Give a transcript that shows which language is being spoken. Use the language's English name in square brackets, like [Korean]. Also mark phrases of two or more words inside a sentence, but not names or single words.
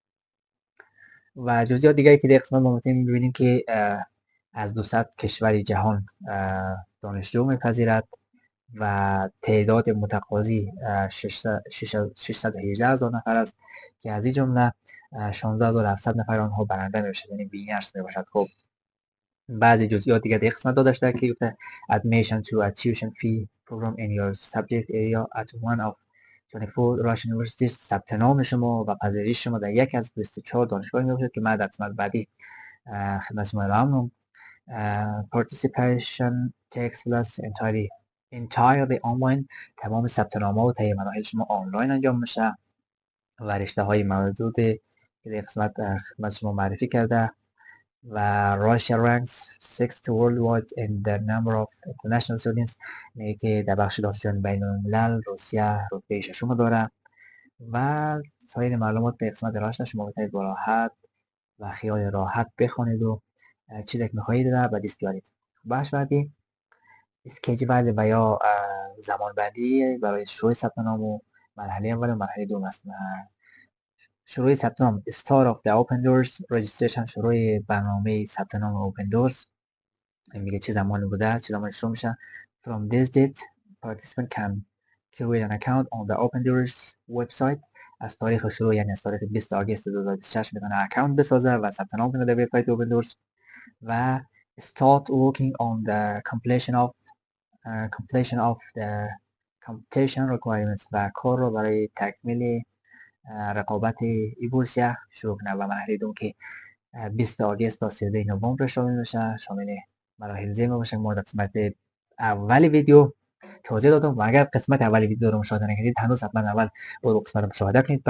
[Persian] و جزئیات دیگری که در قسمت ما میتونیم ببینیم که از 200 کشور جهان دانشجو میپذیرد و تعداد متقاضی 618,000 نفر است که از این جمله 16,700 نفر آنها برنده میباشد، یعنی وینرز میباشد. خب بعضی جزئیات دیگه در قسمت داده شده که گفته [English] admission to a tuition fee program in your subject area at one of 24 Russian universities. [Persian] ثبت نام شما و پذیرش شما در یک از 24 دانشگاه می باشد که من در قسمت بعدی خدمت شما اعلام می‌کنم. [English] Participation takes place entirely online. [Persian] تمام ثبت نام‌ها و طی مراحل شما آنلاین انجام میشه و رشته‌های موجود که در قسمت خدمت شما معرفی کرده. [English] و Russia ranks 6th worldwide in the number of international students، [Persian] میگه که در بخش دانشجویان بین الملل روسیه رتبه ششم داره. و سایر معلومات در قسمت راشد شما میتونید با راحت و خیال راحت بخونید و چیزی که میخواهید را به دست بیارید. بخش بعدی اسکیجول و یا زمان بندی برای شروع ثبت نام و مرحله اول و مرحله دوم است. شروع ثبت نام [English] Start of the Open Doors Registration، [Persian] شروع برنامه ثبت نام Open Doors میگه چه زمانی بوده، چه زمانی شروع میشه. [English] From this date participant can create an account on the Open Doors website. [Persian] از تاریخ شروع یعنی از تاریخ 20 آگوست 2026 میتونه اکانت بسازه و ثبت نام کنه در وبسایت Open Doors و [English] start working on the completion of the competition requirements [Persian] و کار رو برای تکمیل رقابت بورسیه شروع کنه. و مرحله دوم که 20 آگوست تا 13 نوامبر شامل میشه، شامل مراحل زیر باشه. ما در قسمت اول ویدیو توضیح دادم و اگر قسمت اول ویدیو رو مشاهده نکردید هنوز حتما اول برو قسمت رو مشاهده کنید.